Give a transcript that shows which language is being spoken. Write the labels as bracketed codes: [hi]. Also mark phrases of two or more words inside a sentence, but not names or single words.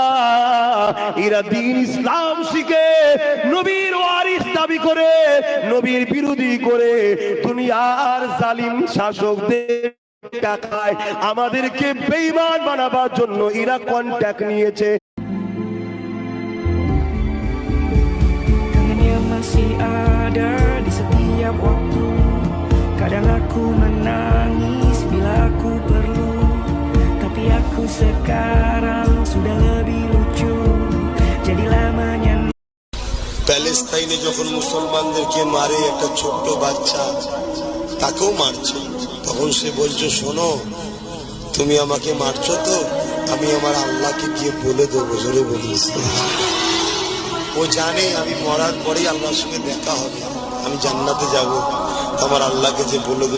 [bn] এরা দ্বীন ইসলাম শিখে নবীর ওয়ারিস দাবি করে, নবীর বিরোধী করে দুনিয়ার জালিম শাসকদের টাকায় আমাদেরকে বেঈমান বানাবার জন্য এরা কন্ট্যাক্ট নিয়েছে। [id] Masih ada di setiap waktu. Kadang aku menangis bila aku perlu, tapi aku sekarang sudah lebih lucu. Jadilah menyenangkan. [bn] প্যালেস্তাইনে যখন মুসলমানদেরকে মারে একটা ছোট্ট বাচ্চা, তাকেও মারছে, তখন সে বলছে, শোনো, তুমি আমাকে মারছো তো, আমি আমার আল্লাহকে গিয়ে বলে দেবো। জোরে বলিস। ও জানে আমি মরার পরেই আল্লাহর সঙ্গে দেখা হবে, আমি জান্নাতে যাব, আমার আল্লাহকে যে বলে দেবো।